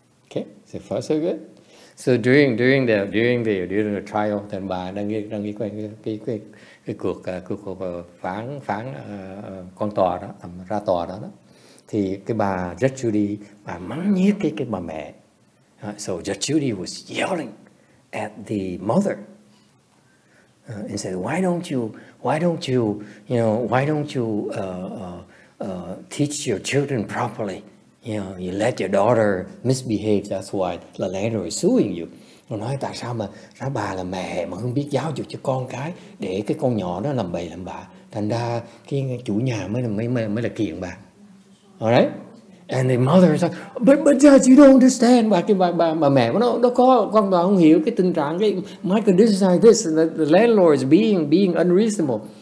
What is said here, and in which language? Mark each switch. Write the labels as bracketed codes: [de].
[en] Okay, so far so good. So during the trial, [vi] thì bà đang ghi cái cuộc phán con tòa đó, ra tòa đó, thì cái bà Judge Judy bà mắng nhiếc cái bà mẹ. [en] So Judge Judy was yelling at the mother and said, why don't you teach your children properly? You let your daughter misbehave. That's why the landlord is suing you. [vi] Nó nói tại sao bà là mẹ mà không biết giáo dục cho con cái, để cái con nhỏ đó làm bậy làm bạ, thành ra cái chủ nhà mới là kiện bà. [en] Alright? And the mother is like, but Judge, you don't understand. [vi] Bà mẹ của nó có con bà không hiểu cái tình trạng, cái Michael, [en] this is like this, the landlord is being unreasonable.